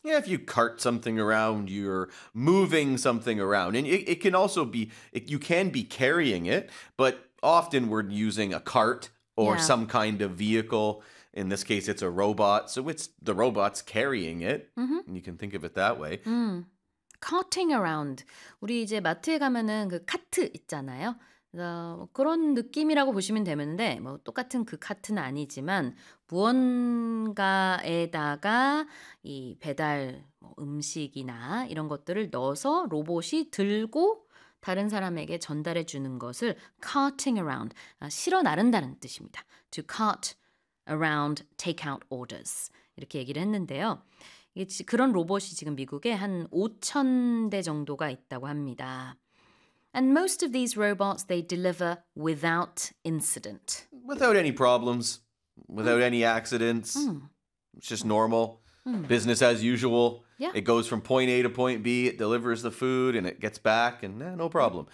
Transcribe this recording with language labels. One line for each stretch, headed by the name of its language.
English: Yeah, if you cart something around, you're moving something around. And it can also be, you can be carrying it, but often we're using a cart or yeah. some kind of vehicle. In this case, it's a robot. So it's the robot's carrying it. Mm-hmm. And you can think of it that way. Mm. Carting around.
Korean: 우리 이제 마트에 가면은 그 카트 있잖아요. 그런 느낌이라고 보시면 되는데 뭐 똑같은 그 카트는 아니지만 무언가에다가 이 배달 음식이나 이런 것들을 넣어서 로봇이 들고 다른 사람에게 전달해 주는 것을 carting around, 실어 나른다는 뜻입니다.
English: To cart around takeout orders
Korean: 이렇게 얘기를 했는데요. 그런 로봇이 지금 미국에 한 5천 대 정도가 있다고 합니다.
English: And most of these robots, they deliver without incident. Without any problems, without any accidents. It's just normal. Business as usual. Yeah. It goes from point A to point B, it delivers the food, and it gets back, and no problem.